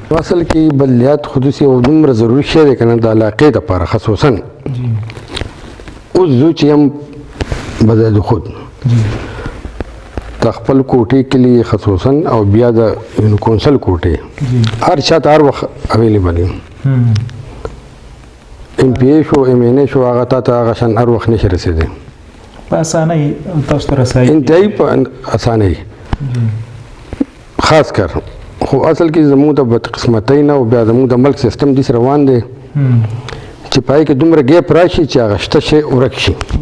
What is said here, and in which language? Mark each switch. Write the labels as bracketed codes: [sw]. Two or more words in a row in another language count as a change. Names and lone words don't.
[ps] اصل کې بلدیات خصوصي او دومره ضروري شی دی که نه د علاقې دپاره خصوصا. اوس زه چې یم بذات خود د خپل کوټې کلي خصوصا او بیا د کونسل کوټې هر چا ته هر وخت اویلیبل یم. ام پی ای شو، ام این ای شو، هغه تا ته هغه شان هر وخت نشي رسېدی په اسانۍ تاسو ته رسایي، انتهایي په اسانۍ. [ur] خاص کر [ps] خو اصل کې زموږ د بدقسمتۍ نه او بیا زموږ د ملک سیستم داسې روان دی چې پای کې دومره ګیپ راشي چې هغه شته شی ورک شي.